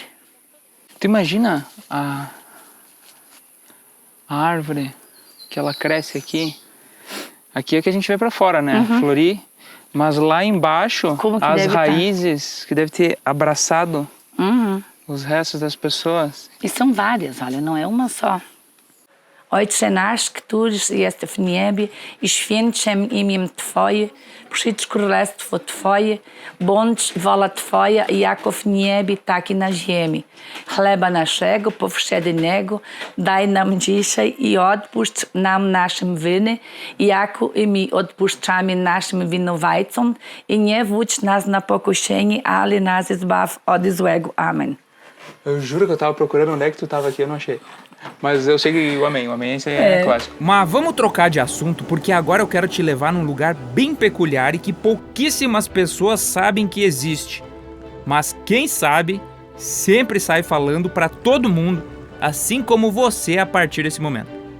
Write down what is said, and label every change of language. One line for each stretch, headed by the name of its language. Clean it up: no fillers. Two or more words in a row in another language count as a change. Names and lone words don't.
Portuguese: Tu imagina a árvore que ela cresce aqui? Aqui é que a gente vê para fora, né? Florir. Mas lá embaixo, Como que as deve raízes que deve ter abraçado os restos das pessoas. E são várias, olha, não é uma só.
Polish: Ojczenasz, któryś jest w niebie, i święciem imię Twoje, przyjdź królestwo Twoje, bądź wola Twoja, jako w niebie, tak i na ziemi. Chleba naszego powszedniego daj nam dzisiaj i odpuść nam naszym winy, jako i my odpuszczamy naszym winowajcom, i nie wódź nas na pokuszenie, ale nas zbaw od złego. Amen.
Portuguese: Eu juro que eu tava procurando onde é que tu tava aqui, eu não achei. Mas eu sei que o amém esse é clássico. Mas vamos trocar de assunto, porque agora eu quero te levar num lugar bem peculiar e que pouquíssimas pessoas sabem que existe. Mas quem sabe, sempre sai falando pra todo mundo, assim como você a partir desse momento.